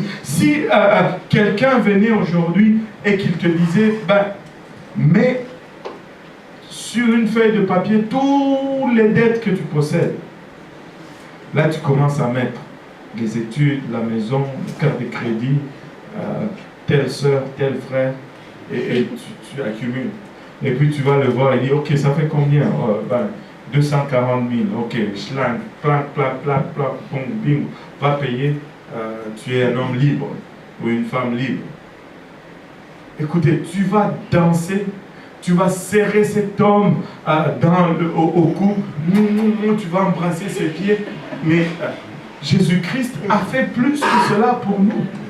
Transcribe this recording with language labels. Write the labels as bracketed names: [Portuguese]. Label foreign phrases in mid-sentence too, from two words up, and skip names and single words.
[French] Si quelqu'un venait aujourd'hui et qu'il te disait, mets sur une feuille de papier toutes les dettes que tu possèdes. Là, tu commences à mettre les études, la maison, le carte de crédit, telle soeur, tel frère, et tu accumules. Et puis tu vas le voir et dire, ok, ça fait combien? 240 000, ok, schlang, plac, plac, plac, plac, bing, bing, va payer, tu es un homme libre ou une femme libre. Écoutez, tu vas danser, tu vas serrer cet homme au cou, tu vas embrasser ses pieds, mais Jésus-Christ a fait plus que cela pour nous.